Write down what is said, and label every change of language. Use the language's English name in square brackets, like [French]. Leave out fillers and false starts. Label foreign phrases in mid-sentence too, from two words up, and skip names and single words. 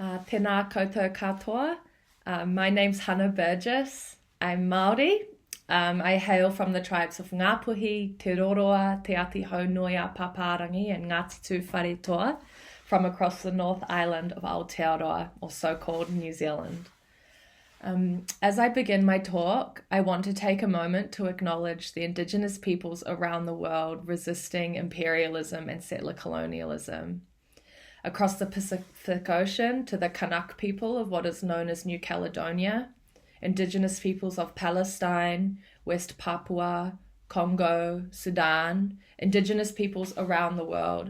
[Māori] tēnā koutou katoa. [English] My name's Hana Burgess. I'm Māori. I hail from the tribes of Ngāpuhi, Te Roroa, Te Ātihaunui-a-Pāpārangi and Ngāti Tūwharetoa from across the North Island of Aotearoa, or so-called New Zealand. As I begin my talk, I want to take a moment to acknowledge the Indigenous peoples around the world resisting imperialism and settler colonialism. Across the Pacific Ocean to the Kanak people of what is known as New Caledonia, Indigenous peoples of Palestine, West Papua, Congo, Sudan, Indigenous peoples around the world.